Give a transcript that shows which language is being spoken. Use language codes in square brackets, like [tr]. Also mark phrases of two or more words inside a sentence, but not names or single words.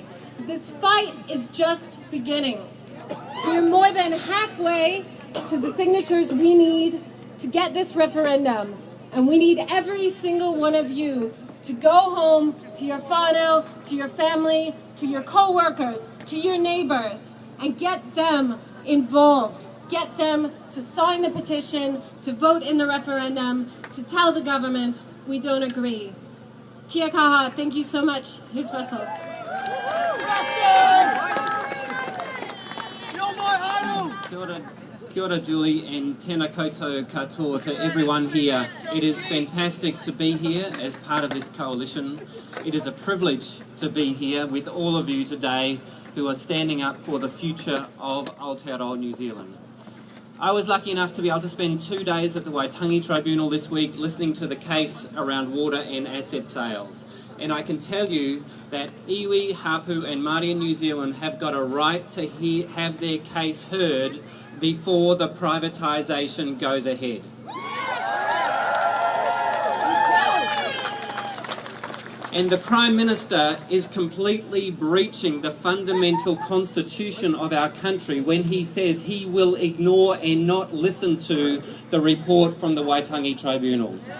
[en] This fight is just beginning. We're more than halfway to the signatures we need to get this referendum, and we need every single one of you to go home to your whānau, to your family, to your co-workers, to your neighbours, and get them involved. Get them to sign the petition, to vote in the referendum, to tell the government we don't agree. [mi] Kia kaha, [en] thank you so much. Here's Russell. [mi] Kia ora Julie, and tēnā koutou katoa [en] to everyone here. It is fantastic to be here as part of this coalition. It is a privilege to be here with all of you today who are standing up for the future of Aotearoa New Zealand. I was lucky enough to be able to spend 2 days at the Waitangi Tribunal this week listening to the case around water and asset sales. And I can tell you that iwi, hapu and Māori in New Zealand have got a right to have their case heard before the privatisation goes ahead. And the Prime Minister is completely breaching the fundamental constitution of our country when he says he will ignore and not listen to the report from the Waitangi Tribunal.